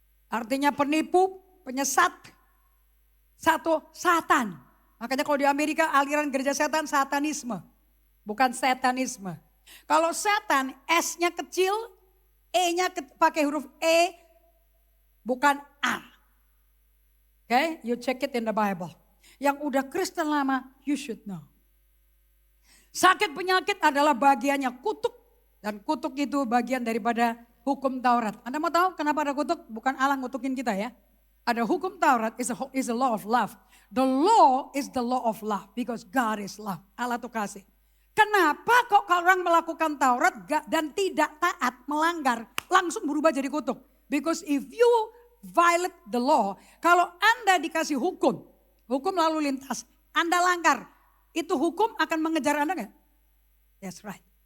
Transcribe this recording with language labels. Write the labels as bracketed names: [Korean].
[Indonesian] Artinya penipu, penyesat. Satu, Satan. Makanya kalau di Amerika aliran gereja setan, satanisme. Bukan setanisme. Kalau setan, S-nya kecil, E-nya pakai huruf E, bukan A. [English] Okay, you check it in the Bible. Yang udah Kristen lama, you should know. [Indonesian] Sakit penyakit adalah bagiannya kutuk. Dan kutuk itu bagian daripada hukum Taurat. Anda mau tahu kenapa ada kutuk? Bukan Allah ngutukin kita ya. [English] Ada hukum Taurat is a law of love. The law is the law of love because God is love. [Indonesian] Allah itu kasih. Kenapa kok kalau orang melakukan Taurat dan tidak taat, melanggar, langsung berubah jadi kutuk? Because if you violate the law, kalau Anda dikasih hukum lalu lintas, Anda langgar, itu hukum akan mengejar Anda enggak? That's right.